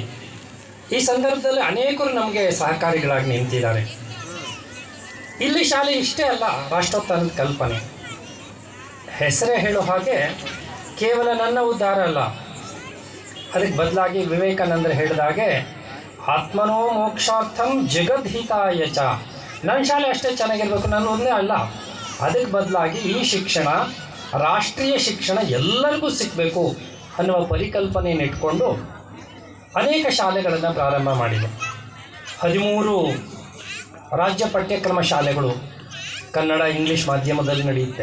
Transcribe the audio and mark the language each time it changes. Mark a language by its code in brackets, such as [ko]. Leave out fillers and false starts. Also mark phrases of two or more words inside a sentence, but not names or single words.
[kn] ಈ ಸಂದರ್ಭದಲ್ಲಿ ಅನೇಕರು ನಮಗೆ ಸಹಕಾರಿಗಳಾಗಿ ನಿಂತಿದ್ದಾರೆ. ಇಲ್ಲಿ ಶಾಲೆ ಇಷ್ಟೇ ಅಲ್ಲ, ರಾಷ್ಟ್ರೋತ್ಥಾನದ ಕಲ್ಪನೆ ಹೆಸರೇ ಹೇಳೋ ಹಾಗೆ ಕೇವಲ ನನ್ನ ಉದ್ಧಾರ ಅಲ್ಲ, ಅದಕ್ಕೆ ಬದಲಾಗಿ ವಿವೇಕಾನಂದರು ಹೇಳಿದಾಗೆ [sa] ಆತ್ಮನೋ ಮೋಕ್ಷಾರ್ಥಂ ಜಗದ್ಹಿತಾಯ ಚ. [kn] ನನ್ನ ಶಾಲೆ ಅಷ್ಟೇ ಚೆನ್ನಾಗಿರ್ಬೇಕು, ನಾನು ಒಂದೇ ಅಲ್ಲ, ಅದಕ್ಕೆ ಬದಲಾಗಿ ಈ ಶಿಕ್ಷಣ, ರಾಷ್ಟ್ರೀಯ ಶಿಕ್ಷಣ ಎಲ್ಲರಿಗೂ ಸಿಗಬೇಕು ಅನ್ನುವ ಪರಿಕಲ್ಪನೆಯನ್ನು ಇಟ್ಕೊಂಡು ಅನೇಕ ಶಾಲೆಗಳನ್ನು ಪ್ರಾರಂಭ ಮಾಡಿದೆ. 13 ರಾಜ್ಯ ಪಠ್ಯಕ್ರಮ ಶಾಲೆಗಳು ಕನ್ನಡ ಇಂಗ್ಲೀಷ್ ಮಾಧ್ಯಮದಲ್ಲಿ ನಡೆಯುತ್ತೆ.